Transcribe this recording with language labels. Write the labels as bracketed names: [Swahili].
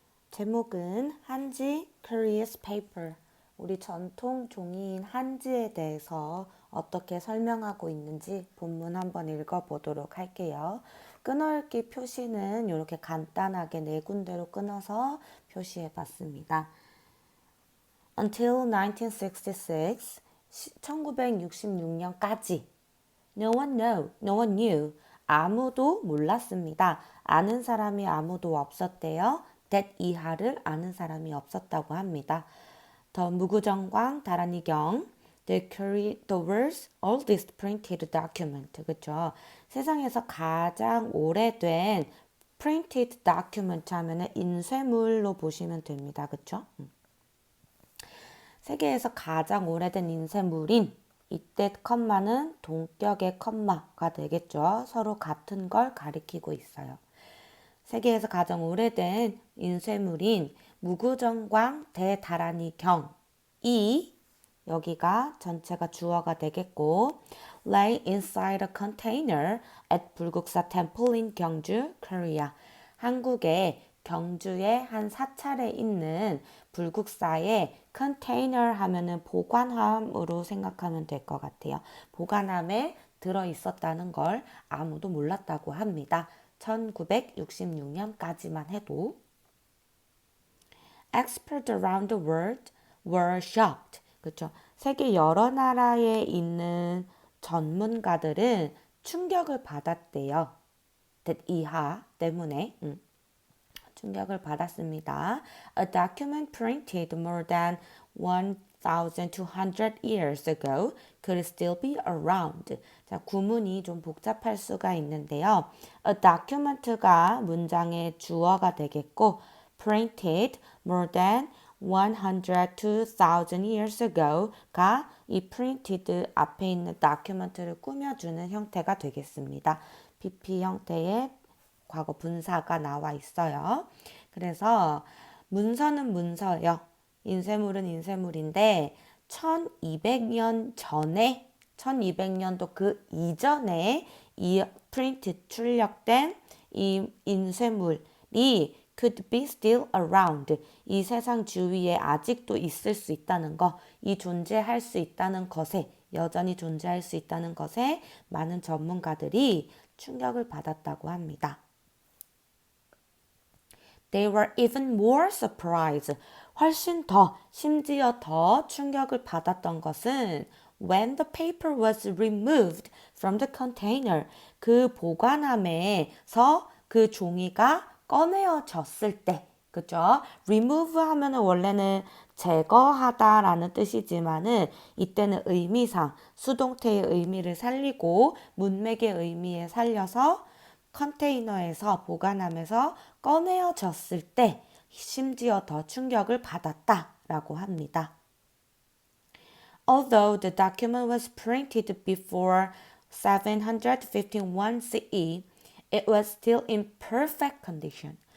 [Korean] 제목은 한지 Curious Paper. 우리 전통 종이인 한지에 대해서 어떻게 설명하고 있는지 본문 한번 읽어보도록 할게요. 끊어읽기 표시는 이렇게 간단하게 네 군데로 끊어서 표시해 봤습니다. [English] Until 1966, [Korean] 1966년까지 [English] no one knew, [Korean] 아무도 몰랐습니다. 아는 사람이 아무도 없었대요. that 이하를 아는 사람이 없었다고 합니다. [English] 더 무구정광 다란이경 the world's oldest printed document. [Korean] 그쵸? 세상에서 가장 오래된 [English] printed document [Korean] 하면은 인쇄물로 보시면 됩니다. 그쵸? 세계에서 가장 오래된 인쇄물인 이때 컴마는 동격의 컴마가 되겠죠. 서로 같은 걸 가리키고 있어요. 세계에서 가장 오래된 인쇄물인 무구정광 대다란이 경이 여기가 전체가 주어가 되겠고 [English] lay inside a container at 불국사 temple in 경주, Korea. [Korean] 한국의 경주의 한 사찰에 있는 불국사의 컨테이너 하면은 보관함으로 생각하면 될 것 같아요. 보관함에 들어 있었다는 걸 아무도 몰랐다고 합니다. 1966년까지만 해도. [English] Experts around the world were shocked. [Korean] 그렇죠? 세계 여러 나라에 있는 전문가들은 충격을 받았대요. that 이하 때문에. 충격을 받았습니다. [English] A document printed more than 1,200 years ago could still be around. [Korean] 자, 구문이 좀 복잡할 수가 있는데요. [English] A document [Korean] 가 문장의 주어가 되겠고 [English] printed more than 102,000 years ago [Korean] 가 이 printed 앞에 있는 document를 꾸며주는 형태가 되겠습니다. PP 형태의 과거 분사가 나와 있어요. 그래서 문서는 문서요. 인쇄물은 인쇄물인데 1200년 전에 1200년도 그 이전에 이 프린트 출력된 이 인쇄물이 [English] could be still around. [Korean] 이 세상 주위에 아직도 있을 수 있다는 거, 이 존재할 수 있다는 것에, 여전히 존재할 수 있다는 것에 많은 전문가들이 충격을 받았다고 합니다. [English] They were even more surprised. [Korean] 심지어 더 충격을 받았던 것은 [English] when the paper was removed from the container. [Korean] 그 보관함에서 그 종이가 꺼내어졌을 때. 그죠? remove 하면은 원래는 제거하다라는 뜻이지만은 이때는 의미상 수동태의 의미를 살리고 문맥의 의미에 살려서 컨테이너에서 보관함에서 꺼내어졌을 때 심지어 더 충격을 받았다라고 합니다. [English] Although the document was printed before 751 CE, it was still in perfect condition.